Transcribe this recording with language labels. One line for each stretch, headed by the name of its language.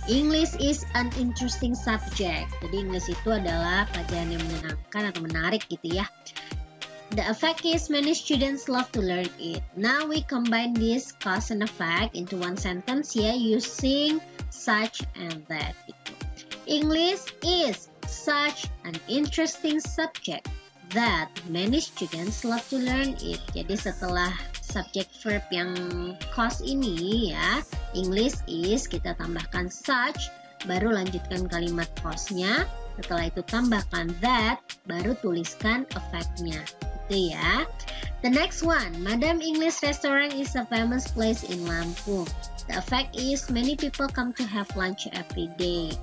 English: English is an interesting subject.
Indonesian: Jadi English itu adalah pelajaran yang menyenangkan atau menarik gitu ya.
English: The effect is many students love to learn it. Now we combine this cause and effect into one sentence ya, using such and that. Gitu. English is such an interesting subject that many students love to learn it.
Indonesian: Jadi setelah subject verb yang cause ini ya, English is, kita tambahkan such, baru lanjutkan kalimat cause-nya. Setelah itu tambahkan that, baru tuliskan effect-nya. Itu ya.
English: The next one, Madam English Restaurant is a famous place in Lampung. The effect is many people come to have lunch every day.